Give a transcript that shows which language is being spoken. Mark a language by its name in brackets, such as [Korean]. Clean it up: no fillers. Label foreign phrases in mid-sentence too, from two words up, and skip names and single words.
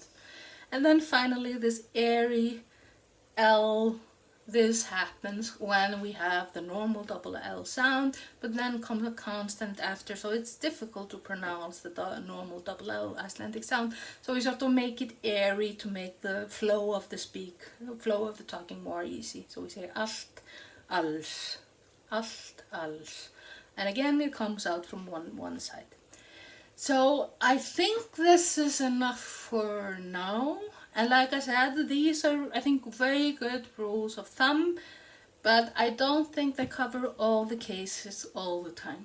[English] And then finally this airy L, this happens when we have the normal double L sound, but then comes a consonant after, so it's difficult to pronounce the normal double L Icelandic sound. So we sort of make it airy to make the flow of the talking more easy. So we say [Icelandic] allt, alls, allt, alls. [English] And again it comes out from one side. So I think this is enough for now. And like I said, these are, I think, very good rules of thumb, but I don't think they cover all the cases all the time.